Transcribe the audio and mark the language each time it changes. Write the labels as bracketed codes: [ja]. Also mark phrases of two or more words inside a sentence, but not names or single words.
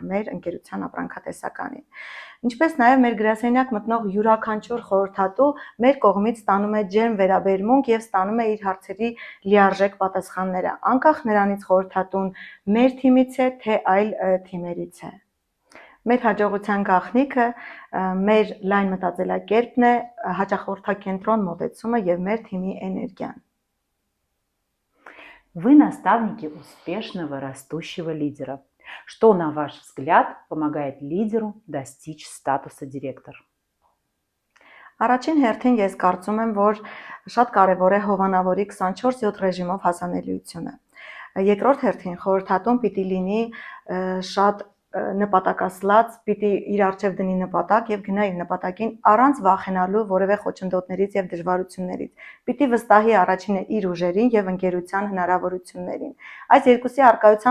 [hy] մեր ընկերության ապրանքատեսականին։ Ինչպես նաև մեր գրասենյակ մտնող յուրաքանչյուր խորհրդատու մեր կողմից ստանում է ջերմ վերաբերմունք եւ ստանում է իր հարցերի լիարժեք պատասխանները, անկախ նրանից խորհրդատուն մեր թիմից է, թե այլ թիմերից է։ Մեր հաջողության գաղտնիքը մեր լայն մտածելակերպն է, հաճախորդակենտրոն մոտեցումը եւ մեր թիմի էներգիան։ [ru] Вы наставники успешного растущего лидера. Что, на ваш взгляд, помогает лидеру достичь статуса директор? [hy] Առաջին հերթին ես կարծում եմ, որ շատ կարևոր է հովանավորի 24/7 ռեժիմով հասանելիությունը։ Երկրորդ հերթին խորհրդատուն պիտի լինի շատ նպատակասլաց, պիտի իր առջև դնի նպատակ եւ գնա իր նպատակին առանց վախենալու որևէ խոչընդոտներից եւ դժվարություններից։ Պիտի վստահի առաջինը իր ուժերին եւ ընկերության հնարավորություններին։ Այս երկուսի արկայության